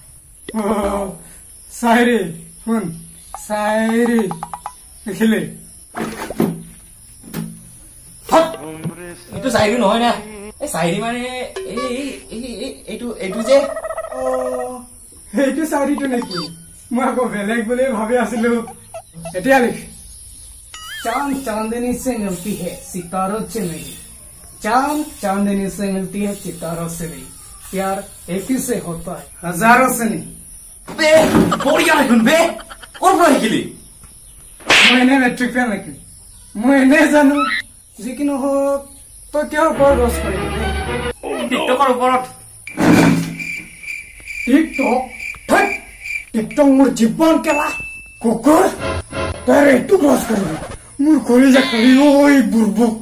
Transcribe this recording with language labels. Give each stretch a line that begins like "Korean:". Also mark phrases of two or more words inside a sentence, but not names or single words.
Assamese: শায়রি শুন শায়রি লিখিলে এইটো চাইৰি নহয় না এই চাইৰি মানে এইটো যে এইটো শায়রিটো নেকি মই আকৌ বেলেগ বুলি ভাবি আছিলো এতিয়া লিখ
Hindi: चांद चांदनी से मिलती है सितारों से नहीं चांद चांदनी से मिलती है सितारों से नहीं प्यार एक ही से होता है हजारों से नहीं
Assamese: বে বঢ়িয়া দেখোন বে ক'ৰ পৰা শিকিলি মই এনে মেট্ৰিক ফেল নেকি মই এনে জানো যি কি নহওক তই কিয় ওপৰত ৰস কৰিবি টিকটকৰ ওপৰত টিকটক মোৰ জীৱন কেলা কুকুৰ তই এইটো ৰস কৰিবি মোৰ কলিজা কালি ঐ বুৰ্বকটো